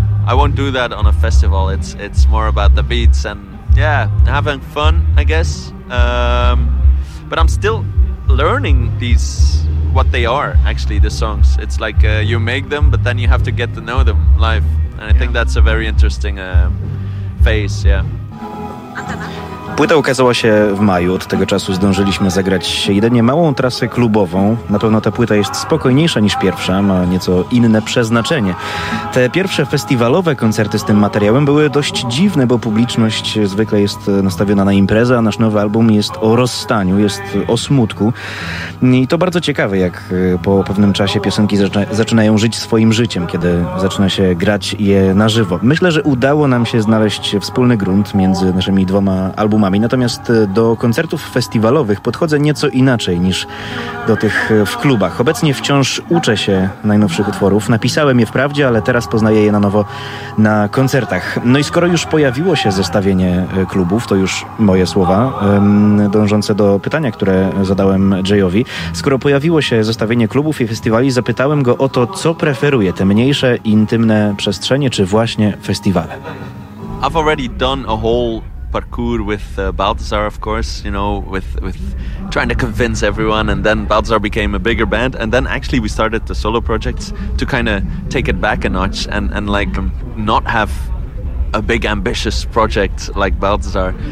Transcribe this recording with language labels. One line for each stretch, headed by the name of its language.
English: I won't do that on a festival. It's more about the beats and, yeah, having fun, I guess. But I'm still learning these, what they are, actually, the songs. It's like you make them, but then you have to get to know them live. And I think that's a very interesting phase, yeah.
Polish: Płyta ukazała się w maju, od tego czasu zdążyliśmy zagrać jedynie małą trasę klubową. Na pewno ta płyta jest spokojniejsza niż pierwsza, ma nieco inne przeznaczenie. Te pierwsze festiwalowe koncerty z tym materiałem były dość dziwne, bo publiczność zwykle jest nastawiona na imprezę, a nasz nowy album jest o rozstaniu, jest o smutku. I to bardzo ciekawe, jak po pewnym czasie piosenki zaczynają żyć swoim życiem, kiedy zaczyna się grać je na żywo. Myślę, że udało nam się znaleźć wspólny grunt między naszymi tymi dwoma albumami. Natomiast do koncertów festiwalowych podchodzę nieco inaczej niż do tych w klubach. Obecnie wciąż uczę się najnowszych utworów. Napisałem je wprawdzie, ale teraz poznaję je na nowo na koncertach. No i skoro już pojawiło się zestawienie klubów, to już moje słowa, dążące do pytania, które zadałem Jayowi. Skoro pojawiło się zestawienie klubów i festiwali, zapytałem go o to, co preferuje, te mniejsze, intymne przestrzenie, czy właśnie festiwale.
English: I've already done a whole parkour with Balthazar, of course, you know, with trying to convince everyone, and then Balthazar became a bigger band, and then actually we started the solo projects to kind of take it back a notch and like not have a big ambitious project like Balthazar.